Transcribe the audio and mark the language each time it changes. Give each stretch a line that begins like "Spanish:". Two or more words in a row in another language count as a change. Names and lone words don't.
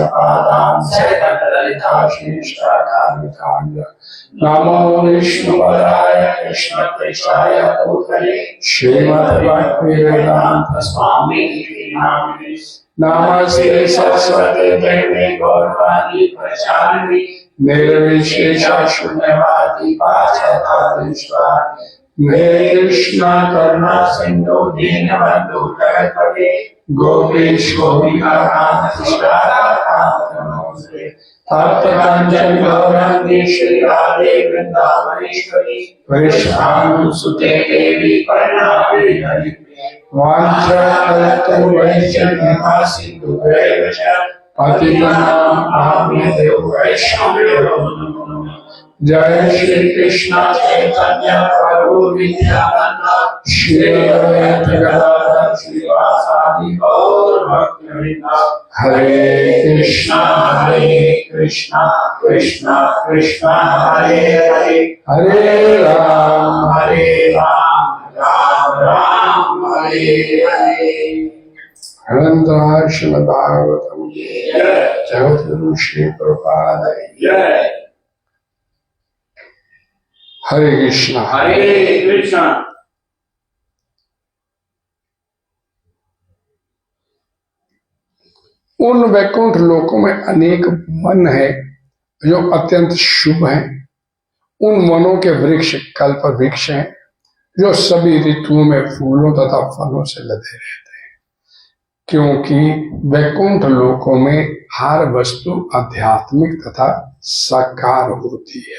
Sanskrit: पादां सहगणललिता श्रीष्टाचार्य नमो विष्णुपदाय कृष्ण पृष्ठाय भूतले श्रीमद्भक्तिवेदान्त स्वामी नामिने नमस्ते सरस्वती देवी गौरवाणी प्रचारिणी निर्विशेष शून्यवादी पाश्चात्य मेरे कृष्णा करुणा सिंधु दीनबंधु जगतपते गोपेश गोपिकाकांत तप्त कांचन गौरांगी श्री राधे वृंदावनेश्वरी वृषभानुसुते देवी करुणामयी हरि वाञ्छाकल्पतरु वैष्णव सिन्धुभ्यैव च पतितानां पावनेभ्यो वैष्णवेभ्यो नमो नमः। जय श्री कृष्ण चैतन्य प्रभु नित्यानंद श्री अद्वैत गदाधर श्रीवासादि गौर भक्तवृंद। हरे कृष्णा कृष्णा कृष्णा हरे हरे, हरे राम राम राम हरे हरे। अनंतराय श्रीमद्भागवतम जगद्गुरु श्री प्रभुपाद जय। हरे कृष्णा हरे कृष्णा।
Hindi: उन वैकुंठ लोकों में अनेक वन है जो अत्यंत शुभ हैं। उन वनों के वृक्ष कल्प वृक्ष हैं जो सभी ऋतुओं में फूलों तथा फलों से लदे रहते हैं, क्योंकि वैकुंठ लोकों में हर वस्तु आध्यात्मिक तथा साकार होती है।